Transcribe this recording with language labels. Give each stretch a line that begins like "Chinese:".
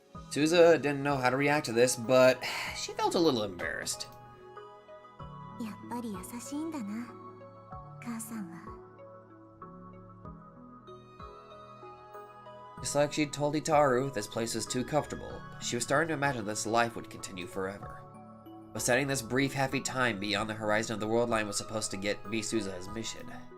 English: Suzuha didn't know how to react to this, but she felt a little embarrassed.
Japanese: やっぱり優しいんだな、母さんは。
English: Just like she'd told Itaru, this place was too comfortable. She was starting to imagine this life would continue forever. But setting this brief, happy time beyond the horizon of the world line was supposed to be Suzuha's mission.